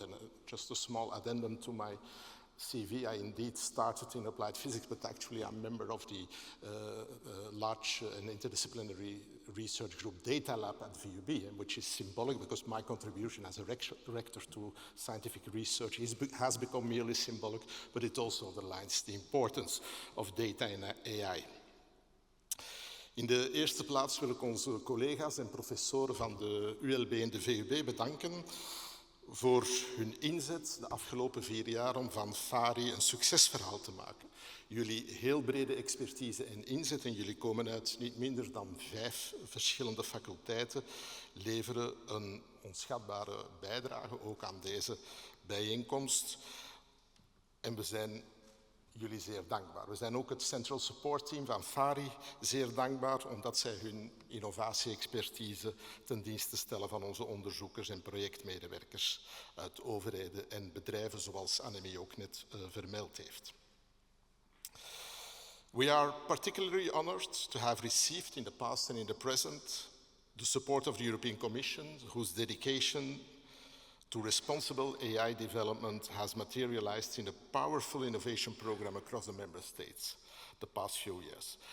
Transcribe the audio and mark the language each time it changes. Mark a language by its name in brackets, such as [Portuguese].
[English] And just a small addendum to my CV, I indeed started in applied physics, but actually I'm a member of the large and interdisciplinary research group Data Lab at VUB, which is symbolic because my contribution as a rector to scientific research has become merely symbolic, but it also underlines the importance of data and AI. [Dutch] In de eerste plaats wil ik onze collega's en professoren van de ULB en de VUB bedanken voor hun inzet de afgelopen 4 jaar om van FARI een succesverhaal te maken. Jullie heel brede expertise en inzet, en jullie komen uit niet minder dan 5 verschillende faculteiten, leveren een onschatbare bijdrage ook aan deze bijeenkomst. En we zijn jullie zeer dankbaar. We zijn ook het Central Support Team van FARI zeer dankbaar, omdat zij hun innovatie-expertise ten dienste stellen van onze onderzoekers en projectmedewerkers uit overheden en bedrijven, zoals Annemie ook net vermeld heeft. [English] We are particularly honored to have received in the past and in the present the support of the European Commission, whose dedication to responsible AI development has materialized in a powerful innovation program across the member states the past few years.